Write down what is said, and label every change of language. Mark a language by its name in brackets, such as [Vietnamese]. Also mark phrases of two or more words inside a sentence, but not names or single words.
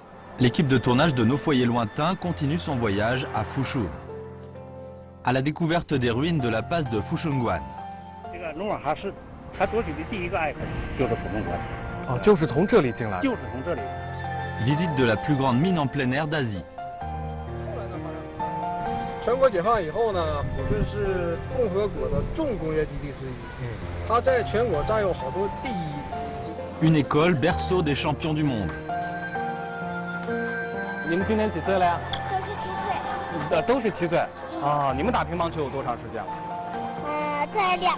[French] L'équipe de tournage de Nos Foyers Lointains continue son voyage à Fushun, à la découverte des ruines de la passe de Fushunguan. [Chinese] 努尔哈赤他夺取的第一个隘口就是抚顺关。哦，就是从这里进来的。就是从这里。 [French] Visite de la plus grande mine en plein air d'Asie. [Chinese] 全国解放以后呢，抚顺是共和国的重工业基地之一。它在全国占有好多第一。 [French] Une école berceau des champions du monde. [Chinese] 你们今年几岁了呀？都是7岁。都是7岁。啊，你们打乒乓球有多长时间了？快2。